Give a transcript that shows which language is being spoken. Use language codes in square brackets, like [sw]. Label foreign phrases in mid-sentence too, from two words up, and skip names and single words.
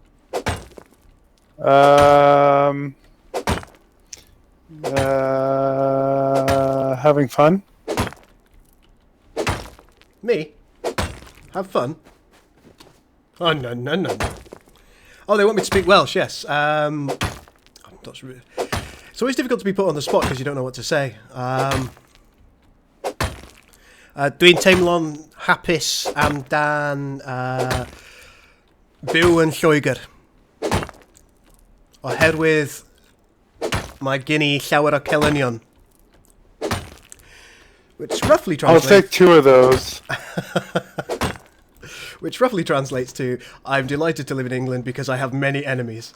[en] Having fun. Me? Have fun? Oh, no, no, no. Oh, they want me to speak Welsh, yes. I'm not sure. It's always difficult to be put on the spot because you don't know what to say. [cy] Dwi'n teimlo'n hapus amdan byw yn Lloegr. Oherwydd mae gen I llawer o celynion. [en] Which roughly translates... I'll take 2 of those. Which roughly translates to, I'm delighted to live in England because I have many enemies.